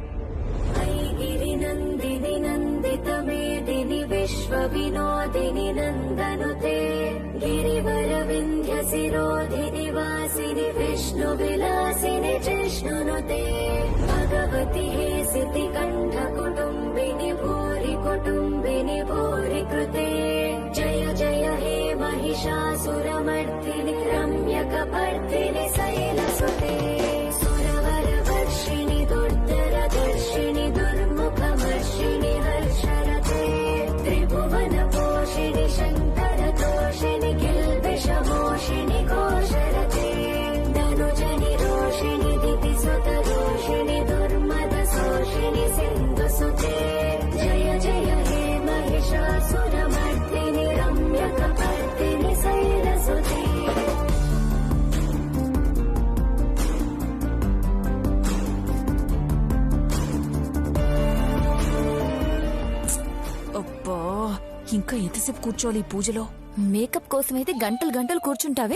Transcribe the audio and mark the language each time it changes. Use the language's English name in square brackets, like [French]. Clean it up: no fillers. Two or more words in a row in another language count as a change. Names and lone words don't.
[Sanskrit] నందిని నందిత మేదిని విశ్వ వినోదిని నందనుతే గిరివర వింధ్య శిరోధిని వాసిని విష్ణు విలాసిని జిష్ణునుతే భగవతి హే సితి కంఠ కుటుంబిని భూరి కుటుంబిని భూరి కృతే జయ జయ హే महिषासुरमर्दिनि रम्यकपर्दिनि शैलसुते सुरवर वर्षिणि दुर्धरदर्शिनि दुर्मुखमर्षिणि हर्षरते त्रिभुवनपोषिणि शङ्करतोषिणि किल्बिषमोषिणि घोषरते धनुजनि रोषिणि दितिसुतरोषिणि दुर्मदशोषिणि सिन्धुसुते जय जय हे महिषासुरमर्दिनि रम्यकपर्दिनि शैलसुते [Telugu] అబ్బా, ఇంకా ఎంతసేపు కూర్చోవాలి ఈ పూజలో? మేకప్ కోసమైతే గంటలు గంటలు కూర్చుంటావే.